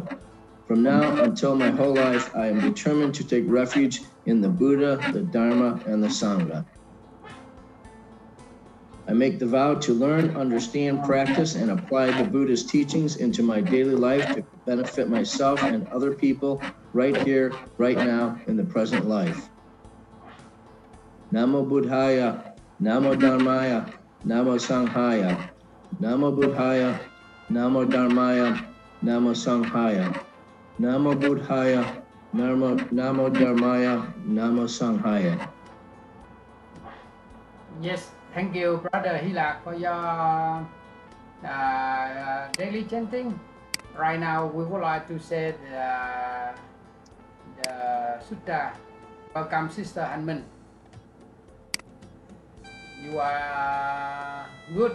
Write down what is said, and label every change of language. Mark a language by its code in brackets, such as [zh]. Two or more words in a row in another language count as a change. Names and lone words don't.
[en] From now until my whole life, I am determined to take refuge in the Buddha, the Dharma, and the Sangha. I make the vow to learn, understand, practice, and apply the Buddha's teachings into my daily life to benefit myself and other people right here, right now, in the present life. [pi] Namo Buddhaya, Namo Dharmaya, Namo Sanghaya, Namo Buddhaya, Namo Dharmaya, Namo Sanghaya, Namo Buddhaya, Namo Dharmaya, Namo Sanghaya. [en] Yes, thank you, Brother Hilak, for your daily chanting. Right now, we would like to say the Sutra. Welcome, Sister Hanmin. You are good.